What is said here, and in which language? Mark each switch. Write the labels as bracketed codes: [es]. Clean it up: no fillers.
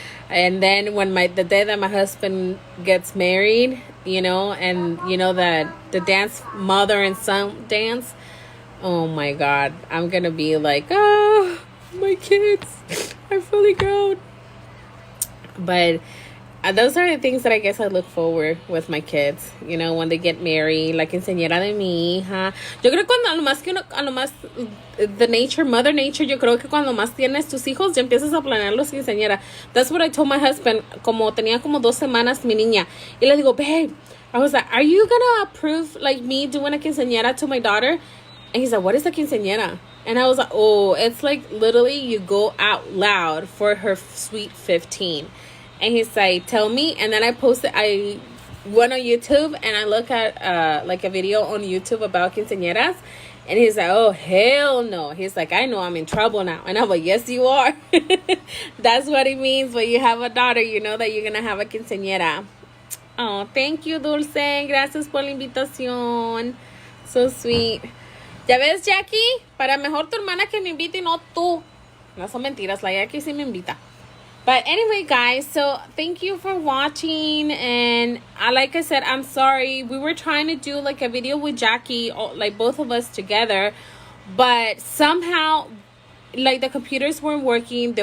[en] And then when the day that my husband gets married, you know, and you know that the dance, mother and son dance. Oh my God. I'm going to be like, oh, my kids are fully grown. But those are the things that I guess I look forward with my kids, you know, when they get married, [es] la quinceañera de mi hija. Yo creo que cuando más [en] the mother nature, [es] yo creo que cuando más tienes tus hijos, ya empiezas a planear los quinceañera. [en] That's what I told my husband, [es] tenía como 2 semanas mi niña. Y le digo, [en] babe, I was like, are you gonna approve, like, me doing a quinceañera to my daughter? And he's like, what is a quinceañera? And I was like, oh, it's like literally you go out loud for her sweet 15. And he's like, tell me. And then I went on YouTube and I look at like a video on YouTube about quinceañeras. And he's like, oh, hell no. He's like, I know I'm in trouble now. And I'm like, yes, you are. That's what it means when you have a daughter. You know that you're going to have a quinceañera. Oh, thank you, Dulce. [es] Gracias por la invitación. [en] So sweet. [es] ¿Ya ves, Jackie? Para mejor tu hermana que me invite y no tú. No son mentiras. La Jackie sí me invita. [en] But anyway, guys, so thank you for watching. And like I said, I'm sorry. We were trying to do like a video with Jackie, like both of us together. But somehow, like the computers weren't working.